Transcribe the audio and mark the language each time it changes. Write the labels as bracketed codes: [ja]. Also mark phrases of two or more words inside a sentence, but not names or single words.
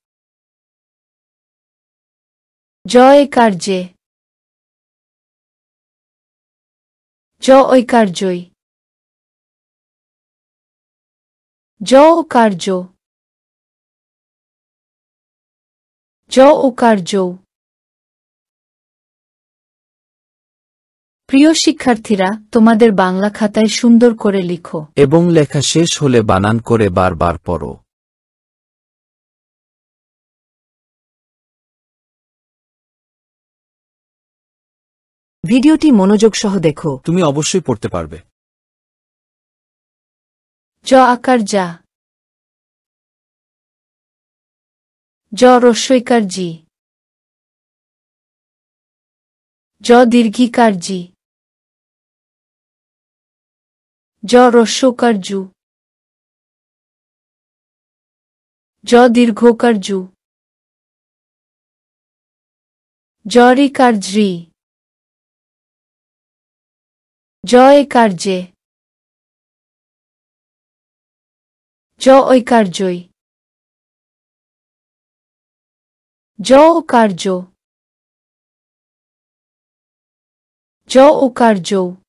[bn] জ একার জে, জ ঐকার জই, জ ওকার জো, জ ওকার জৌ। প্রিয় শিক্ষার্থীরা, তোমাদের বাংলা খাতায় সুন্দর করে লিখো এবং লেখা শেষ হলে বানান করে বারবার পড়ো। ভিডিওটি মনোযোগ সহ দেখো। তুমি অবশ্যই পড়তে পারবে। জ আকার যা, জ রস্বইকার জি, জ দীর্ঘিকার জি, জ রস্যকার জু, জ দীর্ঘকার জু, জ রিকার জ্রি, জ একার জে, জ ঐকার জই, জ ওকার জো, জ ওকার জৌ।